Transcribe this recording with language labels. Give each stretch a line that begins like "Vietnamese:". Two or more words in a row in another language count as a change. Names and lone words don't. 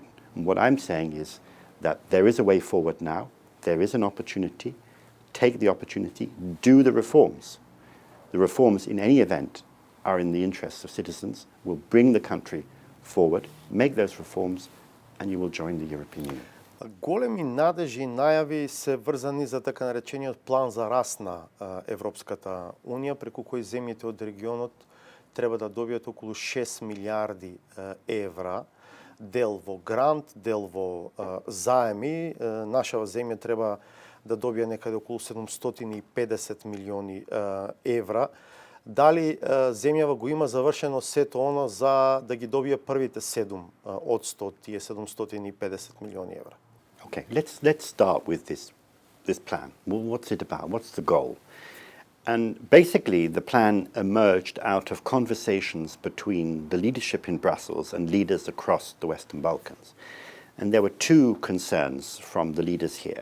English: And what I'm saying is that there is a way forward now, there is an opportunity, take the opportunity, do the reforms. The reforms in any event are in the interests of citizens, will bring the country forward, make those reforms, and you will join the European Union.
Macedonian: Големи надежи и најави се врзани за така наречениот план за раст на Европската Унија, преку кој земјите од регионот треба да добијат околу 6 милиарди евра, дел во грант, дел во заеми. Нашава земја треба да добие некаде околу 750 милиони евра. Дали земјава го има завршено сето оно за да ги добие првите 7 од 100, тие 750 милиони евра?
English: Okay, let's start with this plan. Well, what's it about? What's the goal? And basically, the plan emerged out of conversations between the leadership in Brussels and leaders across the Western Balkans. And there were two concerns from the leaders here.